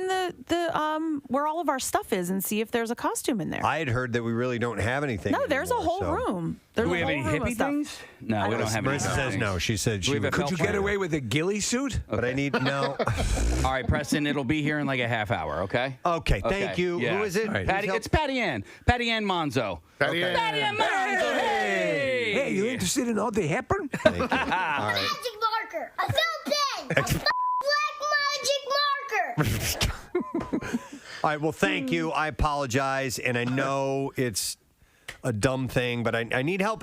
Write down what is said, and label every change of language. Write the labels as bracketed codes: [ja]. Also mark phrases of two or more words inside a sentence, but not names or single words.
[en] in the where all of our stuff is and see if there's a costume in there? I had heard that we really don't have anything. No, there's a anymore, whole so. room. There's Do we a have whole any room of hippie stuff. things? No, we don't have any. Marissa says things. no. She said Do we she have a would. Could you felt get plan? away with a ghillie suit? But I need no. All right, Preston, it'll be here in like a half hour, okay? Okay, thank you. Yeah. Who is it? Right. Patty, it's Patty Ann. Patty Ann Monzo. Patty Ann. Patty Ann Monzo. Hey! Hey, you interested in Audrey Hepburn? Thank you. All right. Magic marker, a felt pen, a black magic marker. All right. Well, thank you. I apologize, and I know it's a dumb thing, but I need help.